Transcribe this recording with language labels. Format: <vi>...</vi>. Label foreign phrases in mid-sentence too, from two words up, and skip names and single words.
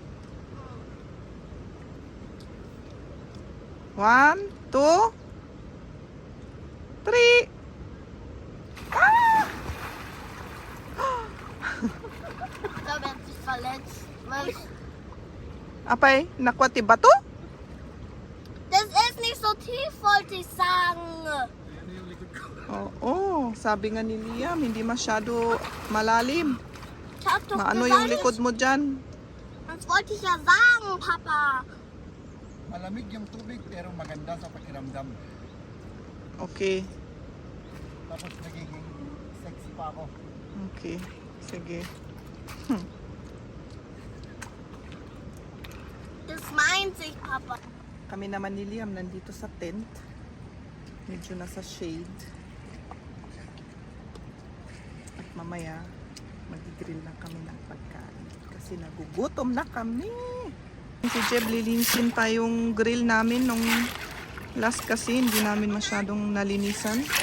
<de>1, 2, 3. Da werd sich verletzt.</de> <ilo>Apay, nakwati bato?</ilo> <de>Das ist nicht so tief, wollte ich sagen.</de> <tl>Oo, sabi nga ni Liam, hindi masyado malalim.</tl> <de>Ich hab doch</de> <tl>Maano</tl> <de>gesagt,</de> <tl>yung likod mo dyan?</tl> <de>das wollte ich ja sagen, Papa.</de> <tl>Malamig yung tubig pero maganda sa pakiramdam. Okay, Tapos nagiging sexy pa ako. okay. Sige.</tl> <de>Das ist mein einzig, Papa.</de> <tl>Kami naman ni Liam nandito sa tent. Medyo nasa shade. At mamaya, mag-grill na kami ng pagkain. Kasi nagugutom na kami. Si Jeb, lilinsin pa yung grill namin nung last kasi hindi namin masyadong nalinisan.</tl>